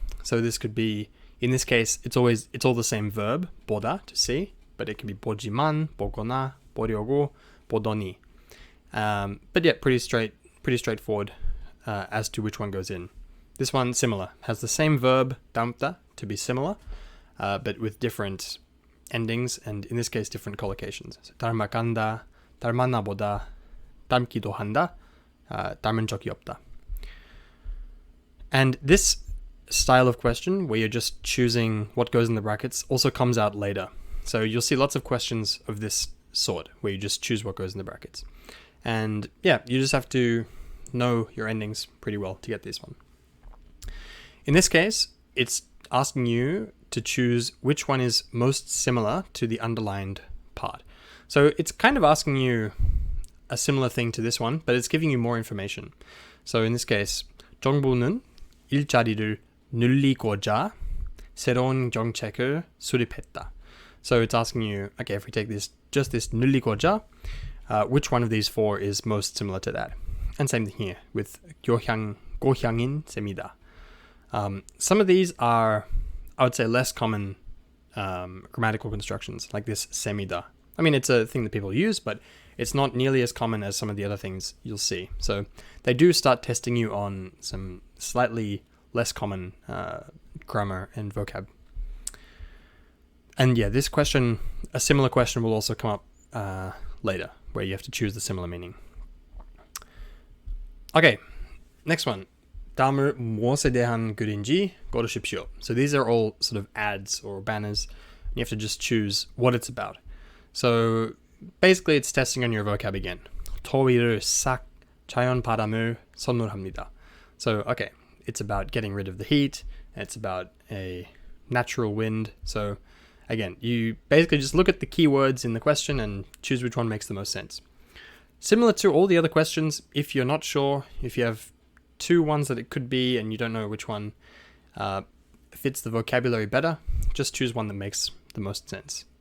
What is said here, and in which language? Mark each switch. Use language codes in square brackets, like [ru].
[en] So this could be, in this case, it's all the same verb, 보다, to see, but it can be [ko] 보지만, 보거나, 보려고, 보더니. [en] But yeah, pretty straightforward as to which one goes in. This one, similar, has the same verb, 담다, to be similar, but with different endings, and in this case, different collocations. So, [ko] 닮아간다, 닮았나 보다, 닮기도 한다, 닮은 적이 없다. [en] And this style of question, where you're just choosing what goes in the brackets, also comes out later. So you'll see lots of questions of this sort, where you just choose what goes in the brackets. And yeah, you just have to know your endings pretty well to get this one. In this case, it's asking you to choose which one is most similar to the underlined part. So it's kind of asking you a similar thing to this one, but it's giving you more information. So in this case, [ko] 정부는 일자리를 늘리고자 새로운 정책을 수립했다. [en] So it's asking you, okay, if we take this, just this 늘리고자, which one of these four is most similar to that? And same thing here with [ko] 고향인 셈이다. [en] Some of these are, I would say, less common grammatical constructions, like this 셈이다. I mean, it's a thing that people use, but it's not nearly as common as some of the other things you'll see. So they do start testing you on some slightly less common grammar and vocab. And yeah, this question, a similar question will also come up later, where you have to choose the similar meaning. Okay, next one. [ko] 다음을 무엇에 대한 글인지 고르십시오. [en] So these are all sort of ads or banners. You have to just choose what it's about. So basically it's testing on your vocab again. [ko] 더위를 싹 자연 바람을 선물합니다. [en] So okay, it's about getting rid of the heat. It's about a natural wind. So again, you basically just look at the keywords in the question and choose which one makes the most sense. Similar to all the other questions, if you're not sure, if you have two ones that it could be and you don't know which one fits the vocabulary better, just choose one that makes the most sense.